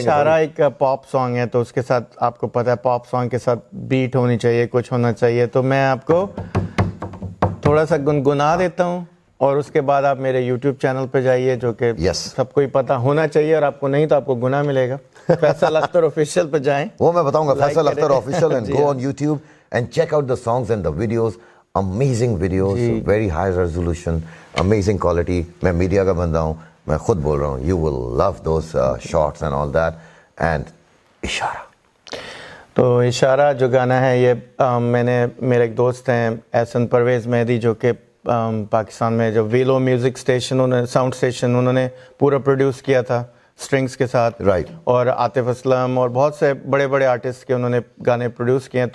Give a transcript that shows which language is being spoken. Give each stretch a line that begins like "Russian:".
Urdu: اشارہ ایک پاپ سانگ ہے, تو اس کے ساتھ آپ کو پتہ ہے پاپ سانگ کے ساتھ بیٹ ہونی چاہیے, کچھ ہونا چاہیے. تو میں آپ کو تھوڑا سا گنگنا دیتا ہوں, اور اس کے بعد آپ میرے یوٹیوب چینل پہ جائیے, جو کہ سب کو ہی پتہ ہونا چاہیے, اور آپ کو نہیں تو آپ کو گناہ ملے گا. فیصل اختر آفیشیل پہ جائیں, وہ میں بتاؤں گا,
English: Faisal Akhtar official, and go on YouTube and check out the songs and the videos. Amazing videos, very high resolution, amazing quality.
Urdu: میں میڈیا کا بندہ ہوں, میں خود بول رہا ہوں,
English: you will love those shots and all that. And اشارہ,
Urdu: تو اشارہ جو گانا ہے یہ میں نے, میرے ایک دوست ہیں احسن پرویز مہدی, جو کہ پاکستان میں جو ویلو میوزک اسٹیشن, انہوں نے ساؤنڈ اسٹیشن انہوں نے پورا پروڈیوس کیا تھا اسٹرنگس کے ساتھ, اور عاطف اسلم اور بہت سے بڑے بڑے آرٹسٹ کے انہوں نے گانے پروڈیوس کیے ہیں.